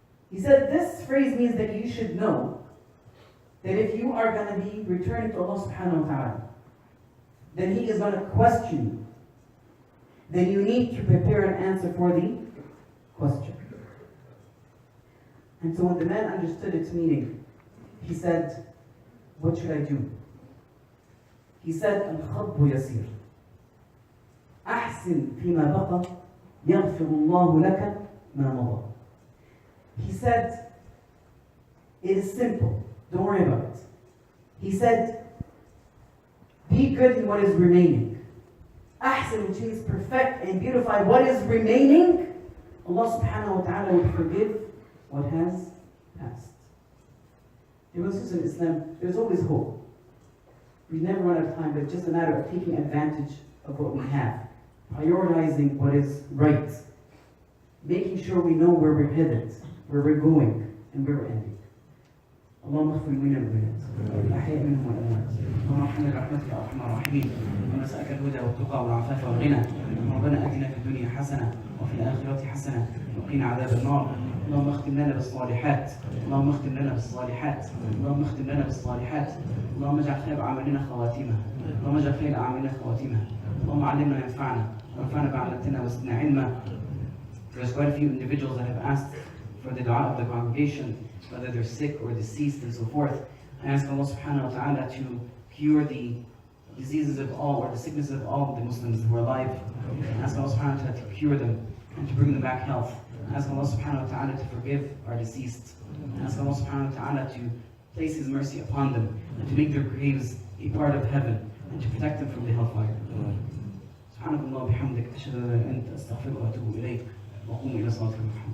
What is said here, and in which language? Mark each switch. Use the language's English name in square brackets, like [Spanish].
[English] He said, "This phrase means that you should know that if you are going to be returning to Allah subhanahu wa ta'ala, then He is going to question you. Then you need to prepare an answer for the question." And so when the man understood its meaning, he said, "What should I do?" He said, [Arabic] "الخطب يسير. أحسن فيما بقى يغفر الله لك ما مضى." [English] He said, "It is simple. Don't worry about it." He said, "Be good in what is remaining." Ahsan, which means perfect and beautify what is remaining. Allah subhanahu wa ta'ala will forgive what has passed. Dear brothers in Islam, there's always hope. We never run out of time, but it's just a matter of taking advantage of what we have, prioritizing what is right, making sure we know where we're headed, where we're going, and where we're ending. [Arabic] اللهم اغفر لنا البلاد الأحياء منهم والأموات، اللهم ارحمنا برحمتك يا أرحم الراحمين، ونسألك الهدى والتقى والعفاف والغنى، ربنا آتنا في الدنيا حسنة وفي الآخرة حسنة وقنا عذاب النار، اللهم اختم لنا بالصالحات، اللهم اختم لنا بالصالحات، اللهم اختم لنا بالصالحات، اللهم اجعل خير أعمالنا خواتمها، اللهم اجعل خير أعمالنا خواتمها، اللهم علمنا ينفعنا وانفعنا بعلمتنا وزدنا علما. [English] There's quite a few individuals that have asked for the dua of the congregation, whether they're sick or deceased and so forth. I ask Allah subhanahu wa ta'ala to cure the diseases of all, or the sicknesses of all of the Muslims who are alive. I ask Allah subhanahu wa ta'ala to cure them and to bring them back health. I ask Allah subhanahu wa ta'ala to forgive our deceased. I ask Allah subhanahu wa ta'ala to place His mercy upon them and to make their graves a part of heaven and to protect them from the hellfire. [Arabic] سبحانك اللهم وبحمدك أشهد أن لا إله إلا أنت أستغفرك وأتوب إليك وقوموا إلى صلاتكم.